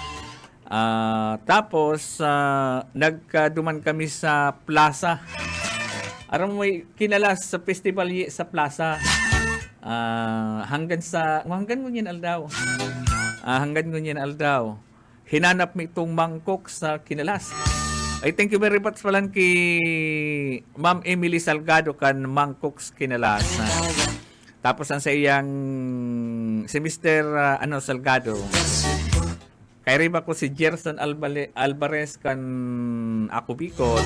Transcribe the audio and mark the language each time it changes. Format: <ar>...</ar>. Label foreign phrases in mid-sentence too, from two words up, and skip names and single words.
<bik>Tapos nagduman kami sa plaza. Aram may kinalas sa festival sa plaza. Hanggang ngunyan aldaw. Hanggang ngunyan aldaw. Hinanap mi itong mangkok sa kinalas. Ay,</bik> <en>thank you very much</en> <bik>pala kay Ma'am Emily Salgado kan mangkoks kinalas. Tapos ang sa iyang si Mr. Salgado. Kay riba ko si Gerson Alvarez kan ako Bicol.</bik>